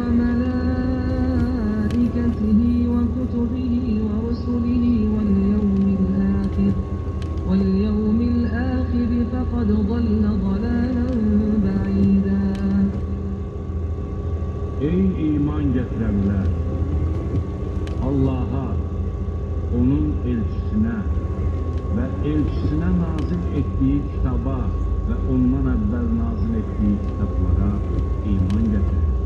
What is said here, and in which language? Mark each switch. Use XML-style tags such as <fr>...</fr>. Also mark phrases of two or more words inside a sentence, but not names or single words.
<ar>وملائكته وكتبه ورسله واليوم الآخر فقد ضل ضلالا بعيدا.</ar> <tr>Ey iman getirenler! Allah'a, onun elçisine ve elçisine nazil ettiği kitaba ve ondan evvel nazil ettiği kitaplara iman getirin.</tr>